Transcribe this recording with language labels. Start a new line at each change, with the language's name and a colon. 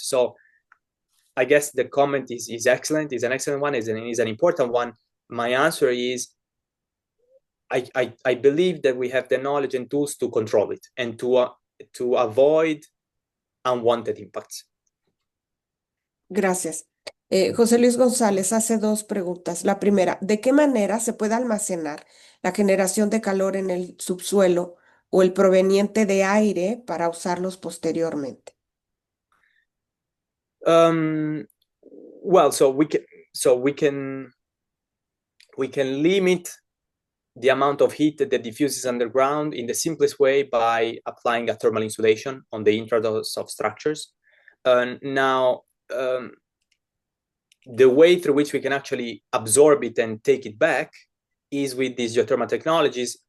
English: So I guess the comment is excellent, is an excellent one, is an important one. My answer is, I believe that we have the knowledge and tools to control it and to to avoid unwanted impacts.
Spanish: Gracias. José Luis González hace dos preguntas. La primera, ¿de qué manera se puede almacenar la generación de calor en el subsuelo o el proveniente de aire para usarlos posteriormente?
English: Well, so we can limit the amount of heat that diffuses underground in the simplest way by applying a thermal insulation on the intrados of structures. Now, the way through which we can actually absorb it and take it back is with these geothermal technologies.